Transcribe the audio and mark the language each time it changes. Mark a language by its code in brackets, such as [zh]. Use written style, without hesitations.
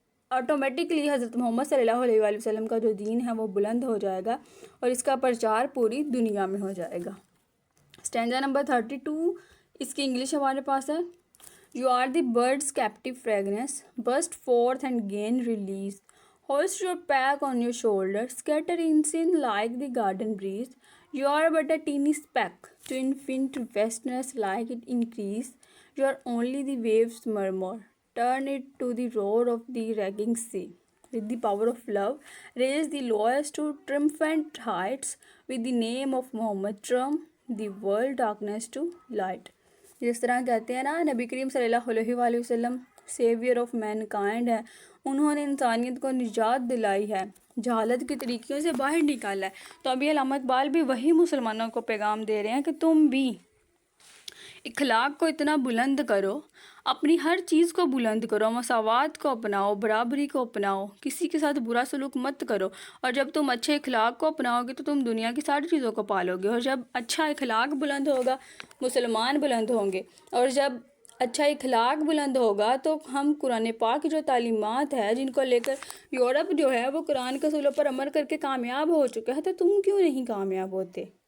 [ur] Automatically حضرت محمد صلی اللہ علیہ وآلہ وسلم کا جو دین ہے وہ بلند ہو جائے گا اور اس کا پرچار پوری دنیا میں ہو جائے گا۔ اسٹینزا نمبر 32، اس کی انگلش ہمارے پاس ہے۔ [en] You are the bird's captive fragrance, burst forth and gain release. Hoist your pack on your shoulder, scatter in sin like the garden breeze. You are but a teeny speck, to infinite vastness like it increase. You are only the waves' murmur, turn it to the roar of the raging sea. With the power of love, raise the lowest to triumphant heights. With the name of Muhammad, turn the world darkness to light. [ur] جس طرح کہتے ہیں نا، نبی کریم صلی اللہ علیہ وآلہ وسلم [en] saviour of mankind [ur] ہے، انہوں نے انسانیت کو نجات دلائی ہے، جہالت کی طریقوں سے باہر نکالا ہے۔ تو ابھی علامہ اقبال بھی وہی مسلمانوں کو پیغام دے رہے ہیں کہ تم بھی اخلاق کو اتنا بلند کرو، اپنی ہر چیز کو بلند کرو، مساوات کو اپناؤ، برابری کو اپناؤ، کسی کے ساتھ برا سلوک مت کرو، اور جب تم اچھے اخلاق کو اپناؤ گے تو تم دنیا کی ساری چیزوں کو پالو گے، اور جب اچھا اخلاق بلند ہوگا مسلمان بلند ہوں گے، اور جب اچھا اخلاق بلند ہوگا تو ہم قرآن پاک کی جو تعلیمات ہے جن کو لے کر یورپ جو ہے وہ قرآن کے اصولوں پر عمل کر کے کامیاب ہو چکا ہے، تو تم کیوں نہیں کامیاب ہوتے؟